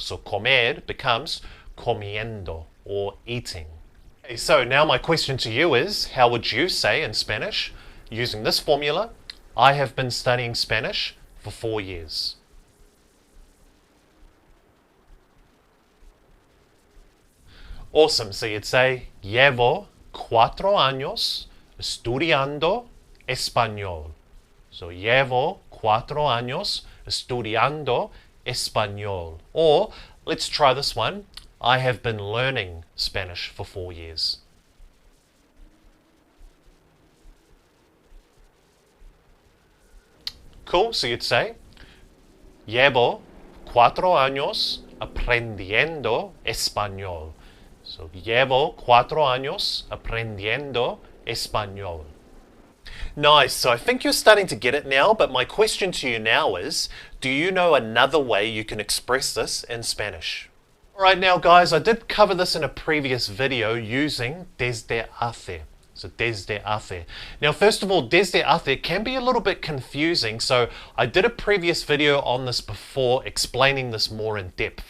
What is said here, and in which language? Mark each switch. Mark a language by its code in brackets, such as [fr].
[en] So comer becomes comiendo or eating. Okay, so now my question to you is, how would you say in Spanish, using this formula, I have been studying Spanish for 4 years? Awesome, so you'd say, [es] llevo 4 años estudiando español. [en] So, [es] llevo 4 años estudiando español. [en] Or, let's try this one, I have been learning Spanish for 4 years. Cool, so you'd say, [es] llevo 4 años aprendiendo español. [en] So, [es] llevo 4 años aprendiendo español. [en] Nice, so I think you're starting to get it now, but my question to you now is, do you know another way you can express this in Spanish? Alright, now guys, I did cover this in a previous video using desde hace. So desde hace. Now first of all, desde hace can be a little bit confusing, so I did a previous video on this before explaining this more in depth.